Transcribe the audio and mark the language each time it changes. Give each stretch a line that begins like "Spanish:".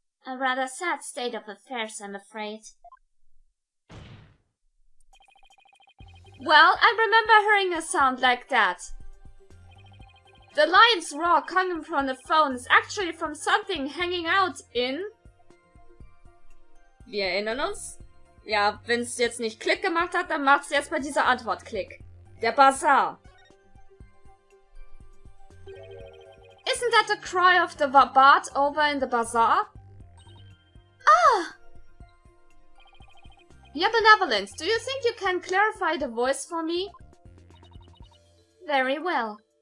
English: A rather sad state of affairs, I'm afraid. Well, I remember hearing a sound like that. The lion's roar coming from the phone is actually from something hanging out in...
German: Wir erinnern uns? Ja, wenn es jetzt nicht Klick gemacht hat, dann macht es jetzt bei dieser Antwort Klick. Der Bazaar.
English: Isn't that the cry of the bard over in the bazaar? Your benevolence, do you think you can clarify the voice for me? Very well.